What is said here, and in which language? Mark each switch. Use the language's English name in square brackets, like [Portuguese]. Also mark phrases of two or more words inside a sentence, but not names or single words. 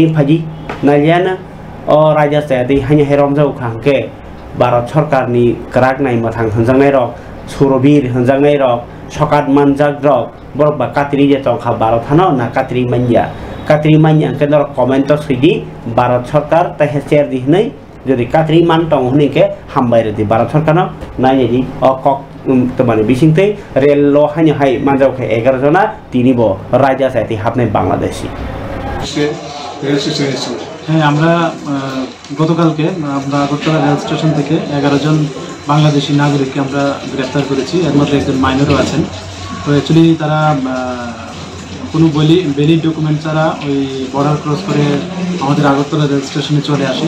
[Kok Borok] phaji naliana o raja sayati hanya herom jau khangke Bharat Sarkar ni kerak nai mathang hanjangnai rok surobir hanjangnai rok sokat manjak rok borok ba katri je tongkha Bharat hano na katri manya ke nor komento sidi Bharat Sarkar ta hecher di hnai jodi katri man tong hni ke hambai re di Bharat Sarkar no nai ji o kok temani bisingte rel lo hanya hai manjau ke 11 jona tini bo raja sati hapnai Bangladeshi [Bangla] হ্যাঁ আমরা গতকালকে আমরা আগরতলা রেল স্টেশন থেকে 11 জন বাংলাদেশি নাগরিককে আমরা গ্রেফতার করেছি, এর মধ্যে একজন মাইনরও আছেন। তো অ্যাকচুয়ালি তারা কোনো ভ্যালিড ডকুমেন্ট ছাড়া ওই বর্ডার ক্রস করে আমাদের আগরতলা রেল স্টেশনে চলে আসে।